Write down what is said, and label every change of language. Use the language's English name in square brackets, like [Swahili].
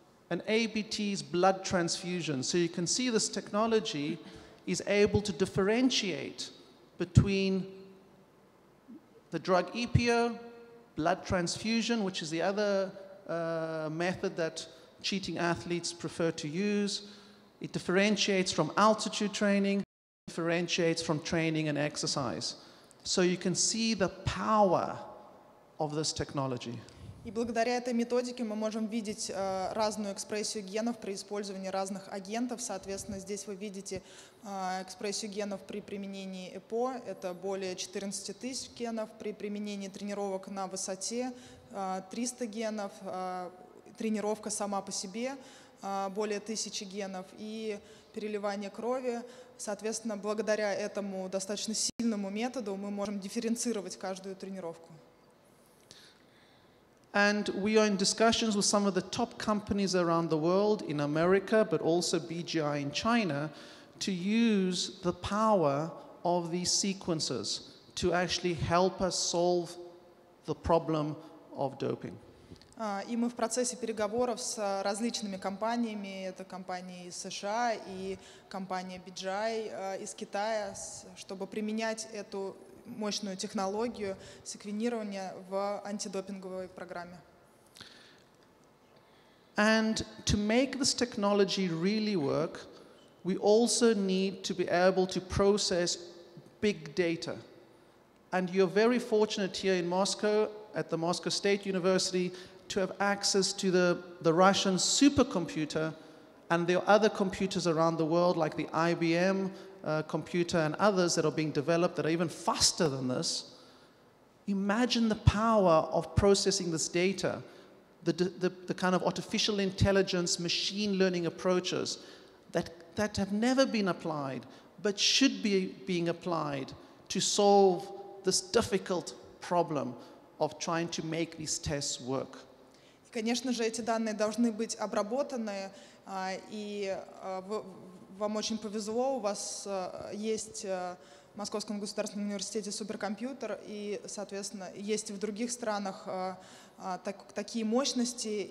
[English] And ABT is blood transfusion. So you can see this technology is able to differentiate between the drug EPO, blood transfusion, which is the other method that cheating athletes prefer to use. It differentiates from altitude training, differentiates from training and exercise. So you can see the power of this technology. [Russian] И благодаря этой методике мы можем видеть разную экспрессию генов при использовании разных агентов. Соответственно, здесь вы видите экспрессию генов при применении ЭПО. Это более 14 тысяч генов. При применении тренировок на высоте 300 генов. Тренировка сама по себе более 1000 генов. И переливание крови. Соответственно, благодаря этому достаточно сильному методу мы можем дифференцировать каждую тренировку. [English] And we are in discussions with some of the top companies around the world, in America, but also BGI in China, to use the power of these sequences to actually help us solve the problem of doping. [Russian] И мы в процессе переговоров с различными компаниями, это компании из США и компания BGI из Китая, чтобы применять эту мощную технологию секвенирования в антидопинговой программе. [English] And to make this technology really work, we also need to be able to process big data. And you're very fortunate here in Moscow, at the Moscow State University, to have access to the Russian supercomputer, and there are other computers around the world like the IBM computer and others that are being developed that are even faster than this. Imagine the power of processing this data, the kind of artificial intelligence, machine learning approaches that have never been applied but should be being applied to solve this difficult problem of trying to make these tests work. [Russian] Конечно же, эти данные должны быть обработаны, и вам очень повезло, у вас есть в Московском государственном университете суперкомпьютер, и, соответственно, есть и в других странах такие мощности.